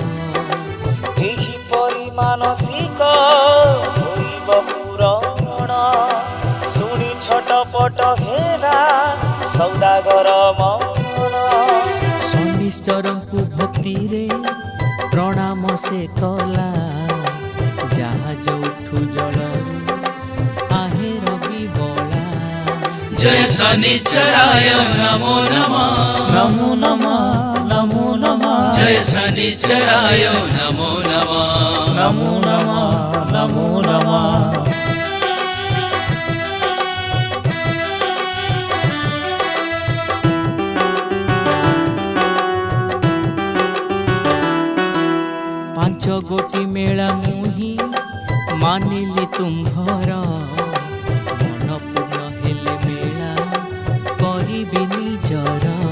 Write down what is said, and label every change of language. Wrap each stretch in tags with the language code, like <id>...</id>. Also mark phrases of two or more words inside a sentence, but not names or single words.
<or>ଏହିପରି ମାନସିକ ହୋଇବ ପୂରଣ, ଶୁଣି ଛଟପଟ ହେଲା ସୌଦାଗର ମନ। ଶନିଶ୍ଚରଙ୍କୁ ଭକ୍ତିରେ ପ୍ରଣାମ ସେ କଲା, ଜାହାଜ ଉଠୁ ଜଳରୁ ଆହେ ରବି ବଳା।</or> <sa>जय शनिश्चराय नमो नमः ନମୋ ନମଃ ନମୋ ନମଃ जय शनिश्चराय नमो नमः ନମୋ ନମଃ ନମୋ ନମଃ।</sa> <or>ପାଞ୍ଚ ଗୋଟି ମେଳା ମୁହିଁ ମାନିଲି ତୁମ୍ଭର, ମନ ପୂର୍ଣ୍ଣ ହେଲେ ମେଳା କରିବି ନିଜର।</or>